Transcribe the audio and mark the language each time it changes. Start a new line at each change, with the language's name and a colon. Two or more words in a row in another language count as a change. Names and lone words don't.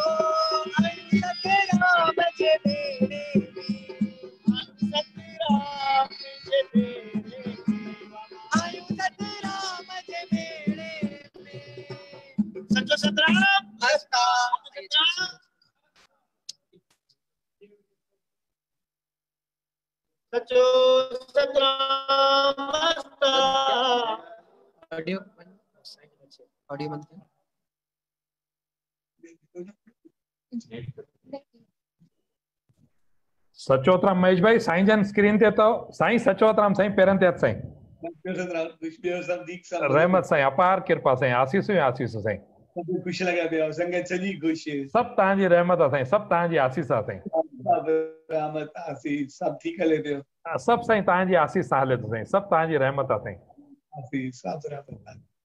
Sindhi: आयु सतराम जे बेड़े में सतराम जे बेड़े में आयु सतराम जे बेड़े में सचो सतराम हस्ता सचो सतराम हस्ता ऑडियो ऑडियो बंद कर सचोतराम महेश भाई साईं जन स्क्रीन ते तो साईं सचोतराम साईं पेरन ते हथ साईं रहमत साईं अपार कृपा साईं आसीस साईं खुश लगा पिया संगत सजी खुश सब तांजी रहमत आहे साईं सब तांजी आसीस आहे साईं रहमत आसीस सब ठीक हले पियो सब साईं तांजी आसीस सां हले थो साईं सब तांजी रहमत आहे साईं आसीस सब रहमत